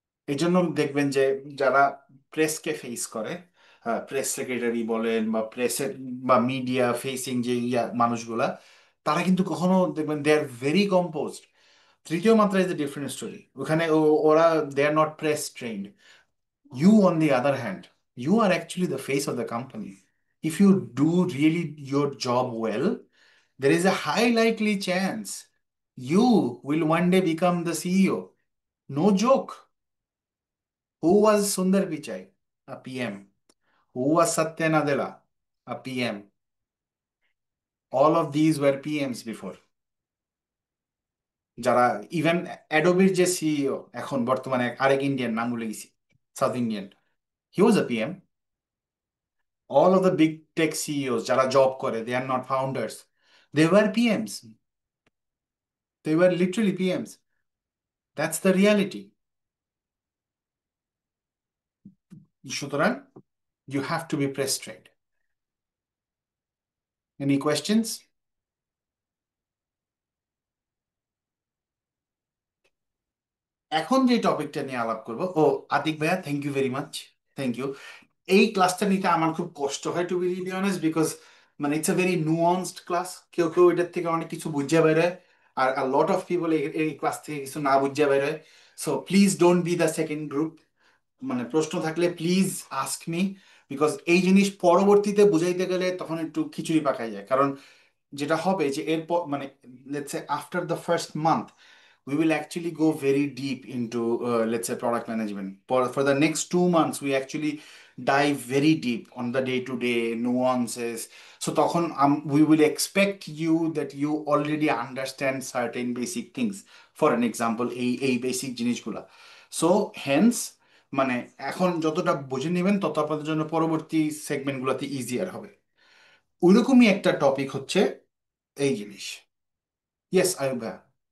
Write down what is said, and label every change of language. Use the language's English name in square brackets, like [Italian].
[Bangla] এই জন্য দেখবেন যে যারা প্রেসকে ফেস করে, প্রেস সেক্রেটারি বলেন বা প্রেসের বা মিডিয়া ফেসিং যে মানুষগুলা, তারা কিন্তু কখনো দেখবেন [English] They are very composed. তৃতীয় মাত্রা is a different story. [Bangla] ওখানে ওরা [English] They are not press trend. You on the other hand, you are actually the face of the company. If you do really your job well, there is a high likely chance you will one day become the CEO. No joke. Who was Sundar Pichai? A PM. Who was Satya Nadella? A PM. All of these were PMs before. [Bangla] যারা even অ্যাডোবির যে CEO এখন বর্তমানে আরেক Indian, নাম ভুলে গেছি, south Indian, [English] He was a PM. All of the big tech CEOs [Bangla] যারা job করে, [English] They are not founders, they were PMs. They were literally PMs. That's the reality. [Bangla] সুতরাং [English] you have to be press trained. Any questions? [Bangla] এখন যে টপিকটা নিয়ে আলাপ করব, ও আতিক ভাইয়া, [English] Thank you very much, thank you. [Bangla] এই ক্লাসটা নিতে আমার খুব কষ্ট হয় [English] to be really honest, [Bangla] because মানে [English] It's a very nuanced class. [Bangla] কেউ কেউ এটার থেকে অনেক কিছু বুঝে বের হয়, আর [English] a lot of people [Bangla] এই ক্লাস থেকে কিছু না বুঝে বের হয়। [English] So please don't be the second group. [Bangla] মানে প্রশ্ন থাকলে [English] please ask me, [Bangla] বিকজ এই জিনিস পরবর্তীতে বুঝাইতে গেলে তখন একটু খিচুড়ি পাকাই যায়। কারণ যেটা হবে যে এরপর মানে [English] Let's say after the first month we will actually go very deep into let's say product management. For the next 2 months we actually dive very deep on the day to day nuances. So [Bangla] তখন [English] we will expect you that you already understand certain basic things. For an example, [Bangla] এই basic জিনিসগুলা। So Haynes মানে এখন যতটা বুঝে নেবেন তত আপনাদের জন্য পরবর্তী সেগমেন্টগুলোতে ইজিয়ার হবে। ওইরকমই একটা টপিক হচ্ছে এই জিনিস। ইয়েস আয়ুব ভাইয়া।